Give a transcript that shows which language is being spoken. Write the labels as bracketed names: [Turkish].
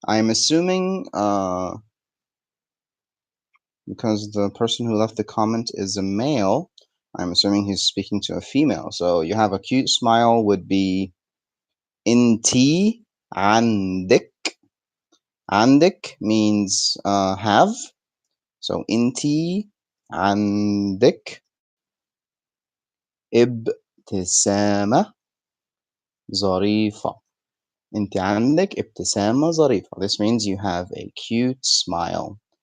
[English] I'm assuming because the person who left the comment is a male, I'm assuming he's speaking to a female. So you have a cute smile would be [Arabic] inti عندك. [English] عندك means have. So [Arabic] inti عندك ابتسامة ظريفة. انت عندك ابتسامة ظريفة. [English] This means you have a cute smile.